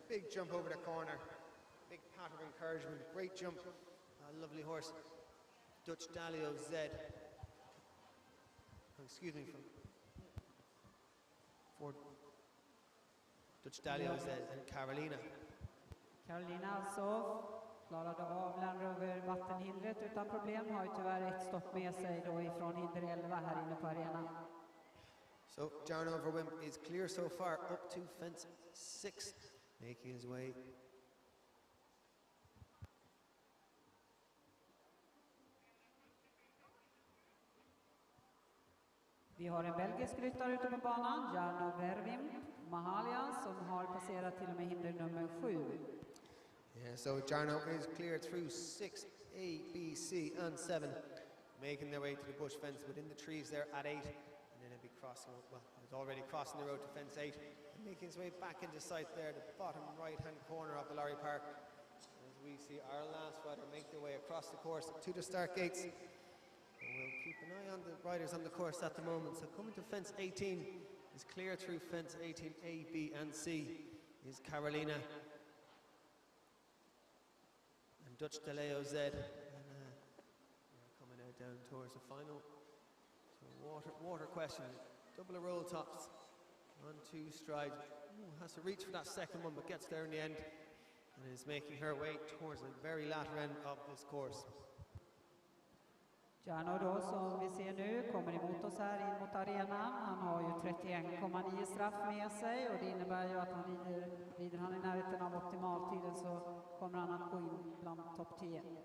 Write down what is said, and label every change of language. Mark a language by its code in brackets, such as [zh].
[en] Big jump over the corner, big pat of encouragement, great jump. A lovely horse, Dutch Dalio Z. Excuse me, for Dutch Dalio Z and Carolina. [sv] Carolina alltså klarade av Land Rover vattenhindret utan problem, har ju tyvärr ett stopp med sig då ifrån hinder 11 här inne på arenan. [en] So Jarno Verwimp is clear so far up to fence 6, making his way. [sv] Vi har en belgisk ryttare ute på banan, Jarno Verwimp, Mahalia, som har passerat till och med hinder nummer 7. [en] Yeah, so Jarno is clear through 6, A, B, C and 7, making their way to the bush fence within the trees there at 8. And then he'll be crossing, well, he's already crossing the road to fence 8 and making his way back into sight there, the bottom right-hand corner of the Lorry Park. As we see our last rider make their way across the course to the start gates. And we'll keep an eye on the riders on the course at the moment. So coming to fence 18 is clear through fence 18, A, B and C is Carolina and Dutch Daleo Z. And we're coming out down towards the final. Water question, double roll tops, 1-2 stride. Has to reach for that second one, but gets there in the end and is making her way towards the very latter end of this course. [sv] Jarno då, som vi ser nu, kommer emot oss här in mot arenan. Han har ju 31,9 straff med sig, och det innebär ju att han rider han i närheten av optimaltiden så kommer han att gå in bland topp 10.